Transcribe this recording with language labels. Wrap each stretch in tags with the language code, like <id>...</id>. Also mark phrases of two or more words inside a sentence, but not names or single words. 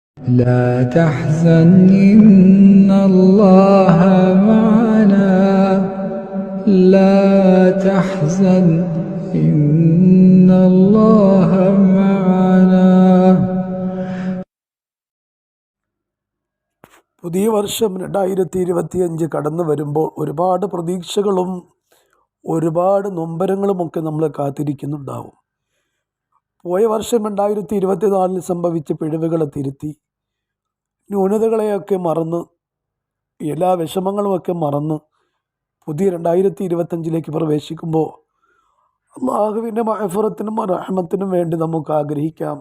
<ar>لا تحزن إن الله معنا لا تحزن إن الله معنا.</ar> <ml>പുതിയ വർഷം 2025 കടന്നു വരുമ്പോൾ ഒരുപാട് പ്രതീക്ഷകളും ഒരുപാട് നൊമ്പരങ്ങളുമൊക്കെ നമ്മളെ കാത്തിരിക്കുന്നുണ്ടാവും. പോയ വർഷം 2024 സംഭവിച്ച പിഴവുകളെ തിരുത്തി, ന്യൂനതകളെയൊക്കെ മറന്ന്, എല്ലാ വിഷമങ്ങളുമൊക്കെ മറന്ന് പുതിയ 2025 പ്രവേശിക്കുമ്പോൾ അള്ളാഹുവിൻ്റെ മഅഫറത്തിനും റഹ്മത്തിനും വേണ്ടി നമുക്ക് ആഗ്രഹിക്കാം.</ml>